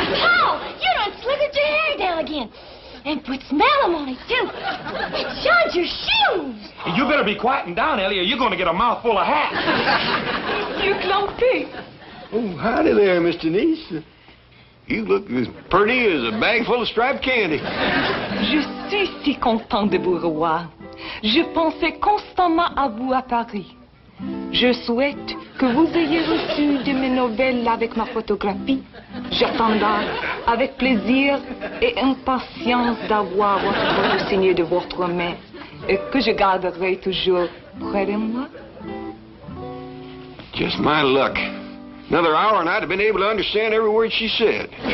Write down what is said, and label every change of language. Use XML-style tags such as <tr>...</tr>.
<en>Paul, you done slithered your hair down again. And put smell on it, too. It shines your shoes. You better be quieting down, Ellie, or you're going to get a mouthful of hats. Monsieur Clampett. Oh, howdy there, Miss Denise. You look as pretty as a bag full of striped candy.</en> <fr>Je suis si content de vous revoir. Je pensais constamment à vous à Paris. Je souhaite que vous ayez reçu de mes nouvelles avec ma photographie. J'attendrai avec plaisir et impatience d'avoir votre photo signée de votre main et que je garderai toujours près de moi.</fr> <en>Just my luck. Another hour and I'd have been able to understand every word she said.</en>